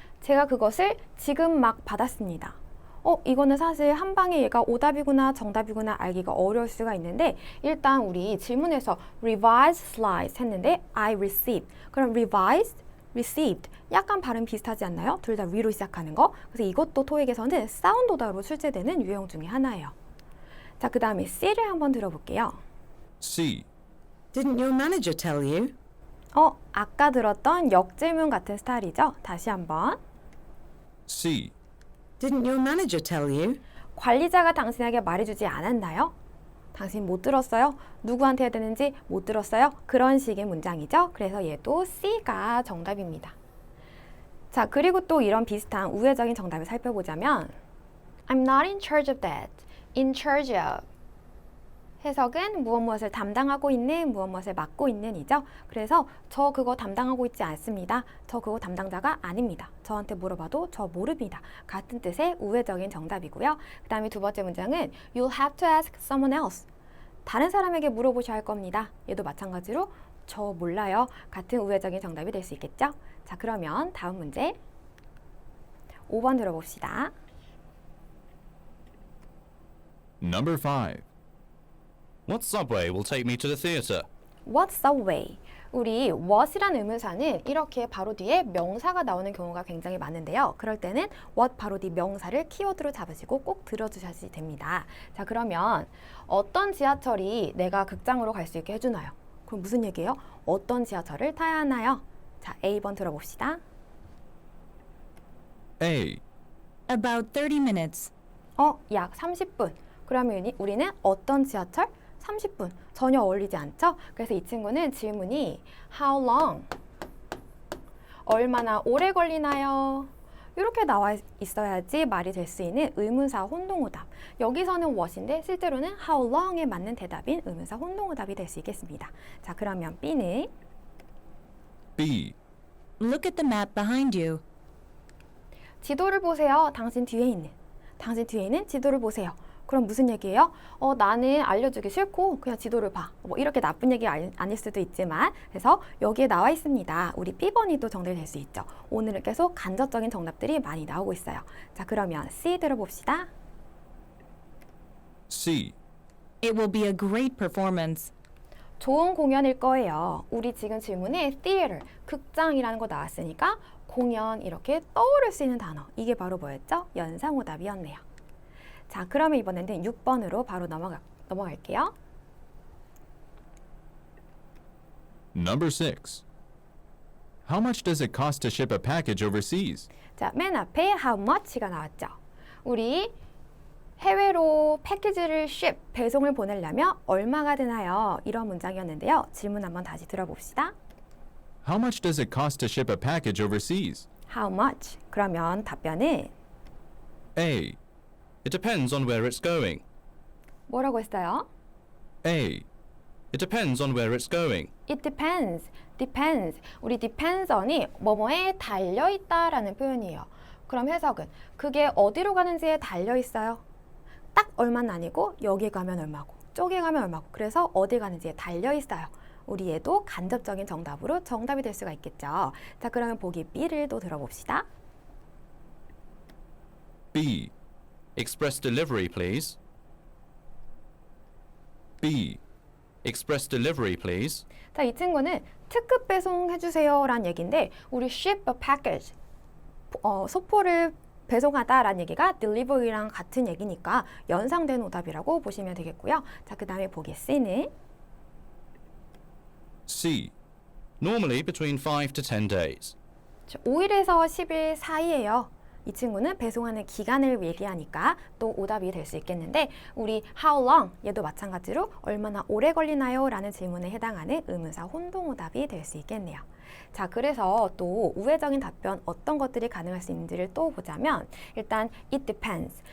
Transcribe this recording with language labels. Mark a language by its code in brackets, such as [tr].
[ko] 제가 그것을 지금 막 받았습니다. 이거는 사실 한 방에 얘가 오답이구나 정답이구나 알기가 어려울 수가 있는데 일단 우리 질문에서 [en] revised slides [ko] 했는데 [en] I received. [ko] 그럼 revised, received 약간 발음 비슷하지 않나요? 둘 다 위로 시작하는 거. 그래서 이것도 토익에서는 사운드 오답으로 출제되는 유형 중에 하나예요. 자, 그 다음에 C를 한번 들어볼게요. [en] C. Didn't your manager tell you? [ko] 아까 들었던 역질문 같은 스타일이죠. 다시 한번. [en] C. Didn't your manager tell you? [ko] 관리자가 당신에게 말해주지 않았나요? 당신 못 들었어요? 누구한테 해야 되는지 못 들었어요? 그런 식의 문장이죠. 그래서 얘도 C가 정답입니다. 자, 그리고 또 이런 비슷한 우회적인 정답을 살펴보자면 [en] I'm not in charge of that. In charge of. [ko] 해석은 무엇을 담당하고 있는, 무엇을 맡고 있는 이죠. 그래서 저 그거 담당하고 있지 않습니다. 저 그거 담당자가 아닙니다. 저한테 물어봐도 저 모릅니다. 같은 뜻의 우회적인 정답이고요. 그 다음에 두 번째 문장은 [en] You'll have to ask someone else. [ko] 다른 사람에게 물어보셔야 할 겁니다. 얘도 마찬가지로 저 몰라요. 같은 우회적인 정답이 될 수 있겠죠. 자, 그러면 다음 문제 5번 들어봅시다. [en] Number 5. What subway will take me to the theatre? What subway? [ko] 우리 what이란 의문사는 이렇게 바로 뒤에 명사가 나오는 경우가 굉장히 많은데요. 그럴 때는 what 바로 뒤 명사를 키워드로 잡으시고 꼭 들어주셔야 됩니다. 자, 그러면 어떤 지하철이 내가 극장으로 갈 수 있게 해주나요? 그럼 무슨 얘기예요? 어떤 지하철을 타야 하나요? 자, A번 들어봅시다. [en] A. About 30 minutes. [ko] 약 30분. 그러면 우리는 어떤 지하철? 30분. 전혀 어울리지 않죠? 그래서 이 친구는 질문이 [en] How long? [ko] 얼마나 오래 걸리나요? 이렇게 나와 있어야지 말이 될 수 있는 의문사 혼동오답. 여기서는 what인데 실제로는 how long에 맞는 대답인 의문사 혼동오답이 될 수 있겠습니다. 자, 그러면 B는 [en] B. Look at the map behind you. [ko] 지도를 보세요. 당신 뒤에 있는 지도를 보세요. 그럼 무슨 얘기예요? 나는 알려주기 싫고 그냥 지도를 봐. 뭐 이렇게 나쁜 얘기 아닐 수도 있지만 그래서 여기에 나와 있습니다. 우리 B번이 또 정답이 될 수 있죠. 오늘은 계속 간접적인 정답들이 많이 나오고 있어요. 자, 그러면 C 들어봅시다. [en] C. It will be a great performance. [ko] 좋은 공연일 거예요. 우리 지금 질문에 theater, 극장이라는 거 나왔으니까 공연 이렇게 떠오를 수 있는 단어. 이게 바로 뭐였죠? 연상오답이었네요. 자, 그러면 이번에는 6번으로 바로 넘어갈게요. Number 6. How much does it cost to ship a package overseas? 자, 맨 앞에 how much가 나왔죠. 우리 해외로 패키지를 ship, 배송을 보내려면 얼마가 드나요? 이런 문장이었는데요. 질문 한번 다시 들어봅시다. [en] How much does it cost to ship a package overseas? How much? [ko] 그러면 답변은 [en] A. It depends on where it's going. [ko] 뭐라고 했어요? [en] A. It depends on where it's going. It depends. depends. [ko] 우리 depends on이 뭐뭐에 달려있다라는 표현이에요. 그럼 해석은 그게 어디로 가는지에 달려있어요. 딱 얼마는 아니고 여기 가면 얼마고 저기 가면 얼마고 그래서 어디 가는지에 달려있어요. 우리 얘도 간접적인 정답으로 정답이 될 수가 있겠죠. 자, 그러면 보기 B를 또 들어봅시다. [en] B. Express delivery, please. B. Express delivery, please. [ko] 자, 이 친구는 특급 배송 해주세요 라는 얘기인데 우리 ship a package 소포를 배송하다라는 얘기가 delivery랑 같은 얘기니까 연상된 오답이라고 보시면 되겠고요. 자, 그 다음에 보기 C는 [en] C. Normally between 5 to 10 days. [ko] 5일에서 10일 사이예요. 이 친구는 배송하는 기간을 얘기하니까 또 오답이 될 수 있겠는데 우리 how long 얘도 마찬가지로 얼마나 오래 걸리나요? 라는 질문에 해당하는 의문사 혼동 오답이 될 수 있겠네요. 자, 그래서 또 우회적인 답변 어떤 것들이 가능할 수 있는지를 또 보자면 일단 [en] it depends.